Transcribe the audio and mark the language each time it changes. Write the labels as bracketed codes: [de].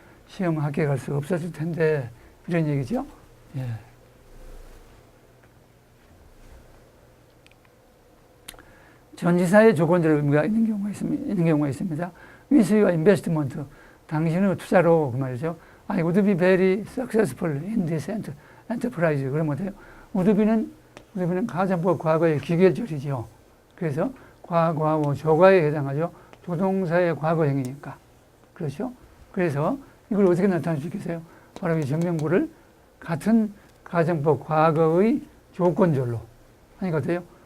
[ko] 시험 합격할 수 없었을 텐데 이런 얘기죠. 전지사의 조건적 의미가 있는 경우가 있습니다. 위스와 인베스트먼트, 당신의 투자로 그 말이죠. [en] I would be very successful in this enterprise. [ko] 그러면 돼요. would be는 가정법 과거의 기결절이죠. 그래서 과거, 조과에 해당하죠. 조동사의 과거형이니까. 그렇죠? 그래서 이걸 어떻게 나타낼 수 있겠어요? 바로 이 정명구를 같은 가정법 과거의 조건절로 하니까 어때요?